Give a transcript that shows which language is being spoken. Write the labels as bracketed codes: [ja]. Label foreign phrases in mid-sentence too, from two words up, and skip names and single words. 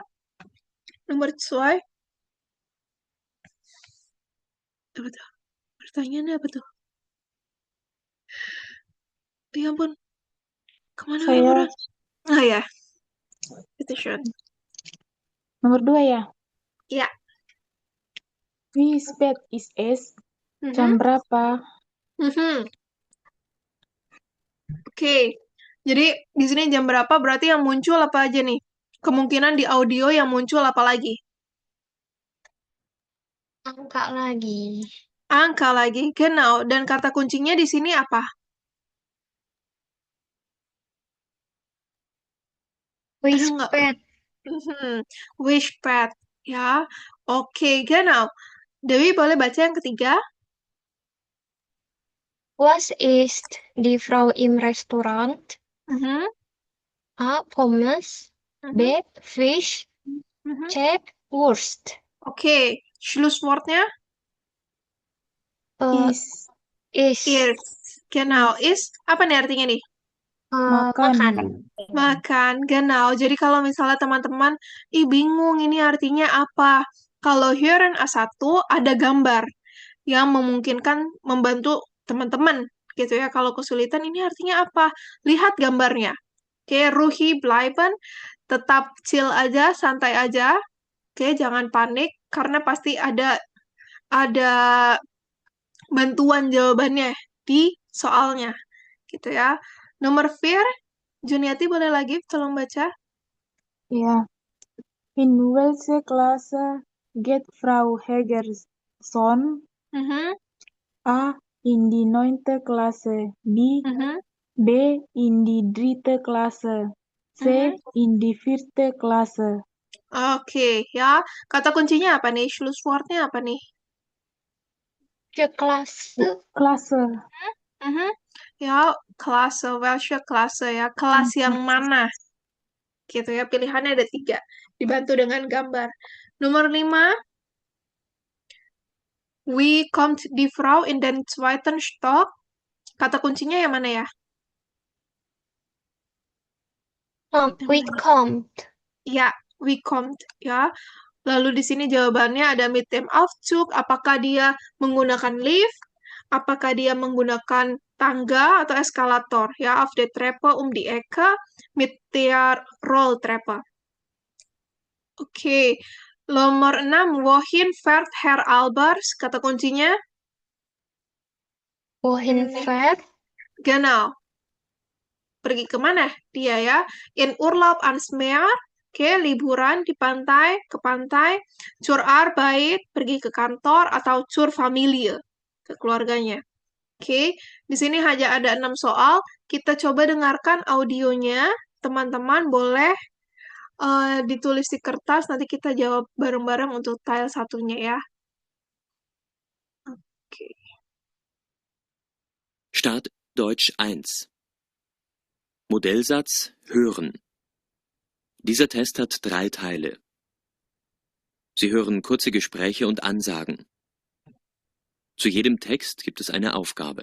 [id] Nomor 2. Apa tuh? Pertanyaannya apa tuh? Ya ampun. Kemana Saya orang? Ah ya. Itu Sean. Nomor 2 ya. Ya. [de] Wie spät ist es? Mhm. [id] Jam berapa? Mhm. Oke. Jadi di sini jam berapa berarti yang muncul apa aja nih? Kemungkinan di audio yang muncul apa lagi? Angka lagi. Angka lagi. Genau. Dan kata kuncinya di sini apa? Ada nggak? [de] Wispet. [id] Wishpad. Ya. Oke, genau. Dewi boleh baca yang ketiga? [de] Was ist die Frau im Restaurant? Mhm. A. Pommes. B. Mhm. Fisch. Mhm. C. Wurst. [id] Oke. Schlusswortnya? [de] Is. Is. Genau. Is. [id] Apa nih artinya nih? Makan. Makan. Makan, genau. Jadi kalau misalnya teman-teman, bingung ini artinya apa? Kalau hören A1 ada gambar yang memungkinkan membantu teman-teman gitu ya. Kalau kesulitan ini artinya apa? Lihat gambarnya. Oke, [de] ruhig bleiben, [id] tetap chill aja, santai aja. Oke, jangan panik karena pasti ada bantuan jawabannya di soalnya gitu ya. Nomor 4, Juniati boleh lagi tolong baca? [de] Ja. In welche Klasse geht Frau Hegerson? Mhm. A. In die 9. Klasse. Mhm. B. In die 3. Klasse. C. In die 4. Klasse. [id] Oke, ya. Kata kuncinya apa nih? Schlusswortnya apa nih? [de] Klasse. Klasse. Mhm. Ya, Klasse, welche Klasse ya. [id] Kelas yang mana? Gitu ya, pilihannya ada 3. Dibantu dengan gambar. Nomor 5. [de] Wie kommt die Frau in den 2. Stock? [id] Kata kuncinya yang mana ya? [de] Wie kommt. [id] Ya, [de] wie kommt [id] ya. Lalu di sini jawabannya ada [de] mit dem Aufzug. [id] Apakah dia menggunakan lift? Apakah dia menggunakan tangga atau eskalator? Ya, [de] auf der Treppe die Ecke mit der Rolltreppe. [id] Oke. Nomor 6, [de] wohin fährt Herr Albers? [id] Kata kuncinya? [de] Wohin fährt? Genau. [id] Pergi kemana dia ya? [de] In Urlaub ans Meer. [id] Oke, liburan di pantai, ke pantai. [de] Zur Arbeit, [id] pergi ke kantor. Atau [de] zur Familie, [id] ke keluarganya. Oke, di sini hanya ada 6 soal. Kita coba dengarkan audionya. Teman-teman boleh ditulis di kertas. Nanti kita jawab bareng-bareng untuk tile 1-nya ya. Oke. [de] Start Deutsch 1. Modellsatz hören. Dieser Test hat 3 Teile. Sie hören kurze Gespräche und Ansagen. Zu jedem Text gibt es eine Aufgabe.